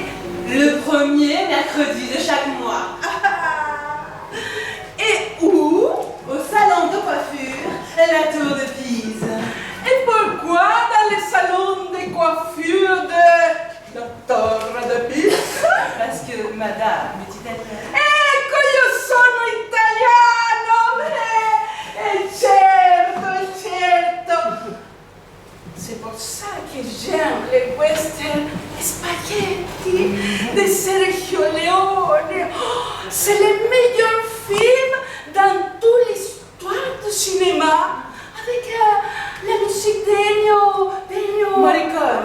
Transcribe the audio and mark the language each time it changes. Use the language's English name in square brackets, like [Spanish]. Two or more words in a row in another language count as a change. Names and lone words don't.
[French] le premier mercredi de chaque mois. Et où? Au salon de coiffure, la Tour de Pise. Et pourquoi dans le salon de coiffure de la Tour de Pise? Parce que madame est italienne. [Italian] Ecco, io sono italiano! Certo. [French] j'aime les westerns, les spaghetti, de Sergio Leone. Oh, c'est le meilleur film dans toute l'histoire du cinéma. Avec la musique d'Ennio Morricone.